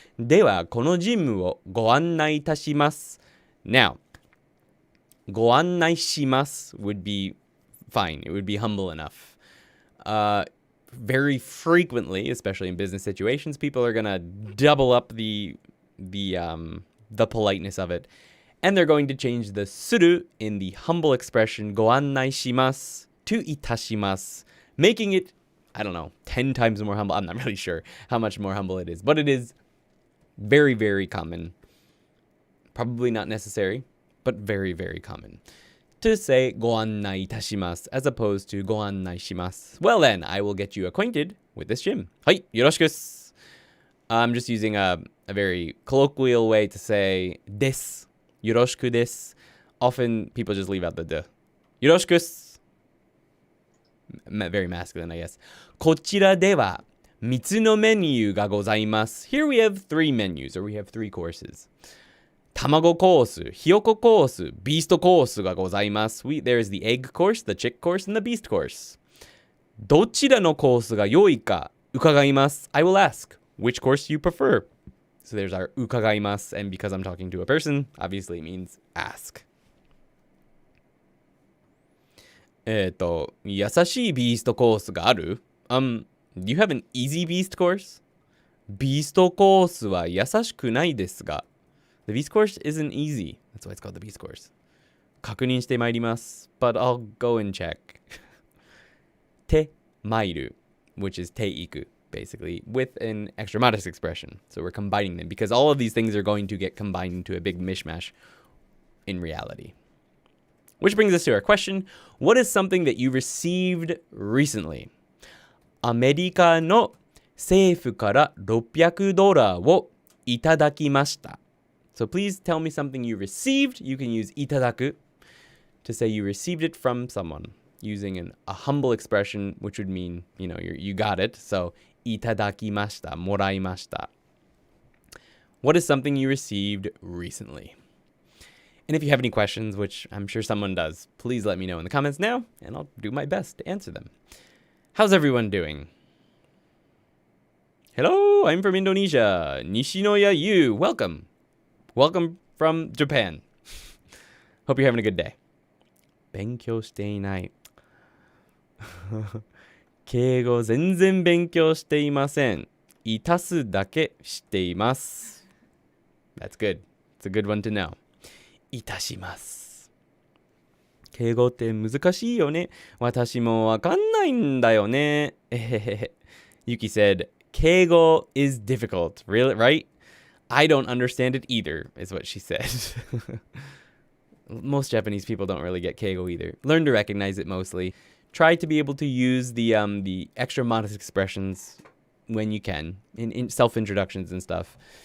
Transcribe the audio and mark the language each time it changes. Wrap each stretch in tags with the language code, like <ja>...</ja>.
<ja>では、このジムをご案内いたします。</ja> <en>Now,</en> <ja>ご案内します</ja> <en>would be fine. It would be humble enough. Very frequently, especially in business situations, people are going to double up the politeness of it. And they're going to change the suru in the humble expression</en> <ja>ご案内します</ja> <en>to</en> <ja>いたします,</ja> <en>making it, I don't know, 10 times more humble. I'm not really sure how much more humble it is, but it is very, very common. Probably not necessary, but very, very common to say</en> <ja>ご案内いたします</ja> <en>as opposed to</en> <ja>ご案内します.</ja> <en>Well then, I will get you acquainted with this gym.</en> <ja>はい、よろしくっす.</ja> <en>I'm just using a very colloquial way to say</en> <ja>です。よろしくです.</ja> <en>Often people just leave out the</en> <ja>よろしくっす.</ja> <en>Very masculine, I guess.</en> <ja>こちらでは3つのメニューがございます.</ja> <en>Here we have 3 menus, or we have 3 courses.</en> <ja>卵コース、ひよこコース、ビーストコースがございます。</ja> <en>There is the egg course, the chick course, and the beast course.</en> <ja>どちらのコースが良いか伺います。</ja> <en>I will ask, which course you prefer? So there's our</en> <ja>伺います,</ja> <en>and because I'm talking to a person, obviously it means ask.</en> <ja>優しいビーストコースがある?</ja> <en>Do you have an easy beast course?</en> <ja>ビーストコースは優しくないですが.</ja> <en>The beast course isn't easy. That's why it's called the beast course.</en> <ja>確認してまいります.</ja> <en>But I'll go and check.</en> <ja>てまいる,</ja> <en>which is</en> <ja>ていく,</ja> <en>basically, with an extra modest expression. So we're combining them because all of these things are going to get combined into a big mishmash in reality. Which brings us to our question. What is something that you received recently?</en> <ja>アメリカの政府から$600をいただきました.</ja> <en>So please tell me something you received. You can use いただく to say you received it from someone using a humble expression, which would mean, you got it. So</en> <ja>いただきました, もらいました.</ja> <en>What is something you received recently? And if you have any questions, which I'm sure someone does, please let me know in the comments now, and I'll do my best to answer them. How's everyone doing? Hello, I'm from Indonesia. Nishinoya Yu, welcome. Welcome from Japan. Hope you're having a good day.</en> <ja>勉強していない。敬語全然勉強していません。いたすだけしています。 That's good. It's a good one to know. いたします。敬語って難しいよね。私もわかんないんだよね。</ja> <en>Yuki said, 敬語 is difficult. Really, right? I don't understand it either, is what she said. Most Japanese people don't really get keigo either. Learn to recognize it mostly. Try to be able to use the extra modest expressions when you can in self-introductions and stuff.</en>